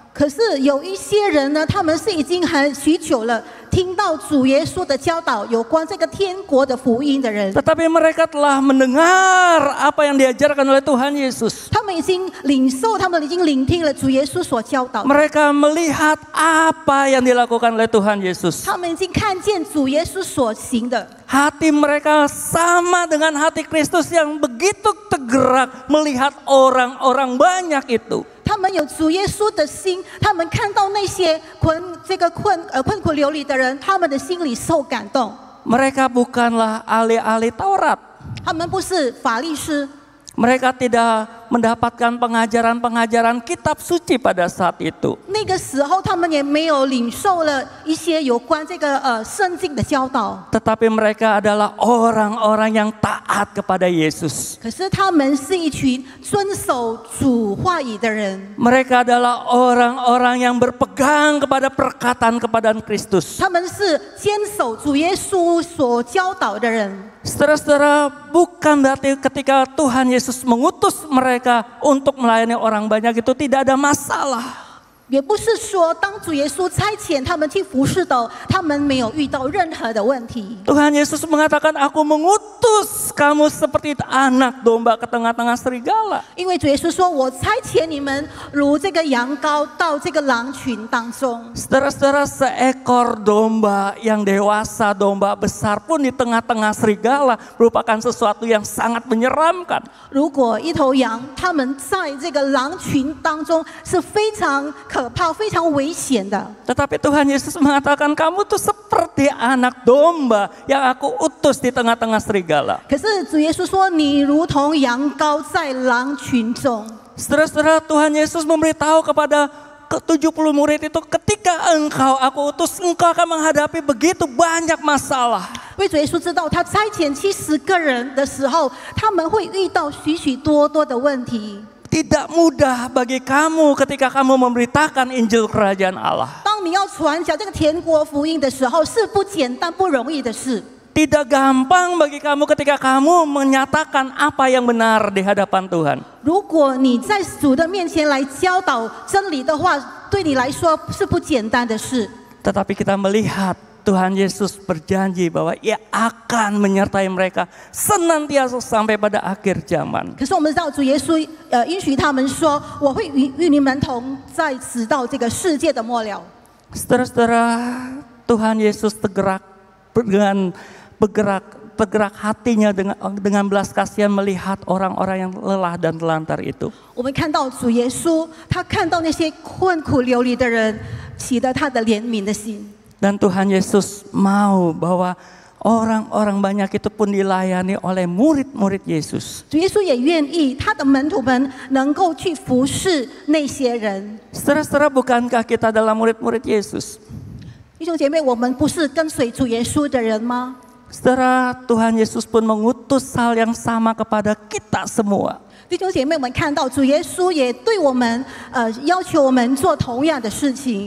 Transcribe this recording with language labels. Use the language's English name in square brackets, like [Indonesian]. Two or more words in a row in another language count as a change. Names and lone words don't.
[Chinese] 可是有一些人呢，他们是已经很许久了，听到主耶稣的教导有关这个天国的福音的人， [Indonesian] Tetapi mereka telah mendengar apa yang diajarkan oleh Tuhan Yesus. [Chinese] 他们已经领受，他们已经聆听了主耶稣所教导的， [Indonesian] Mereka melihat apa yang dilakukan oleh Tuhan Yesus. [Chinese] 他们已经看见主耶稣所行的。 [Indonesian] Hati mereka sama dengan hati Kristus yang begitu tergerak melihat orang-orang banyak itu. [Chinese] 他们有主耶稣的心，他们看到那些困苦流离的人，他们的心里受感动。 [Indonesian] Mereka bukanlah ahli-ahli Taurat. [Chinese] 他们不是法律师， [Indonesian] Mereka tidak mendapatkan pengajaran-pengajaran kitab suci pada saat itu. [Chinese] 那个时候他们也没有领受了一些有关这个圣经的教导。 [Indonesian] Tetapi mereka adalah orang-orang yang taat kepada Yesus. [Chinese] 可是他们是一群遵守主话语的人， [Indonesian] Mereka adalah orang-orang yang berpegang kepada perkataan kepada Kristus. [Chinese] 他们是坚守主耶稣所教导的人。 [Indonesian] Saudara-saudara, bukan berarti ketika Tuhan Yesus mengutus mereka untuk melayani orang banyak itu tidak ada masalah. [Chinese] 也不是说当主耶稣差遣他们去服侍的，他们没有遇到任何的问题。 [Indonesian] Tuhan Yesus mengatakan, aku mengutus kamu seperti anak domba ke tengah-tengah serigala. [Chinese] 因为主耶稣说：“我差遣你们如这个羊羔到这个狼群当中。” [Indonesian] Saudara-saudara, seekor domba yang dewasa, domba besar pun di tengah-tengah serigala merupakan sesuatu yang sangat menyeramkan. [Chinese] 如果一头羊，他们在这个狼群当中是非常可怕、非常危险的。 [Indonesian] Tetapi Tuhan Yesus mengatakan, kamu tuh seperti anak domba yang aku utus di tengah-tengah serigala. [Chinese] 可是主耶稣说：“你如同羊羔在狼群中。” [Indonesian] Saudara-saudara, Tuhan Yesus memberitahu kepada ke-70 murid itu, ketika engkau aku utus, engkau akan menghadapi begitu banyak masalah. [Chinese] 因为主耶稣知道，他差遣70个人的时候，他们会遇到许许多多的问题。 [Indonesian] Tidak mudah bagi kamu ketika kamu memberitakan Injil Kerajaan Allah. [Chinese] 当你要传讲这个天国福音的时候，是不简单、不容易的事。 [Indonesian] Tidak gampang bagi kamu ketika kamu menyatakan apa yang benar di hadapan Tuhan. [Chinese] 如果你在主的面前来教导真理的话，对你来说是不简单的事。 [Indonesian] Tetapi kita melihat Tuhan Yesus berjanji bahwa Ia akan menyertai mereka senantiasa sampai pada akhir zaman. [Chinese] 可是我们知道，主耶稣允许他们说：“我会与你们同在，直到这个世界的末了。” [Indonesian] Saudara-saudara, Tuhan Yesus tergerak hatinya dengan belas kasihan melihat orang-orang yang lelah dan telantar itu. [Chinese] 我们看到主耶稣，他看到那些困苦流离的人，起了他的怜悯的心。 [Indonesian] Dan Tuhan Yesus mau bahwa Orang-orang banyak itu pun dilayani oleh murid-murid Yesus. [Chinese] 主耶稣也愿意他的门徒们能够去服侍那些人。 [Indonesian] Saudara-saudara, bukankah kita adalah murid-murid Yesus? [Chinese] 弟兄姐妹，我们不是跟随主耶稣的人吗？ [Indonesian] Saudara, Tuhan Yesus pun mengutus hal yang sama kepada kita semua. [Chinese] 弟兄姐妹，我们看到主耶稣也对我们要求我们做同样的事情。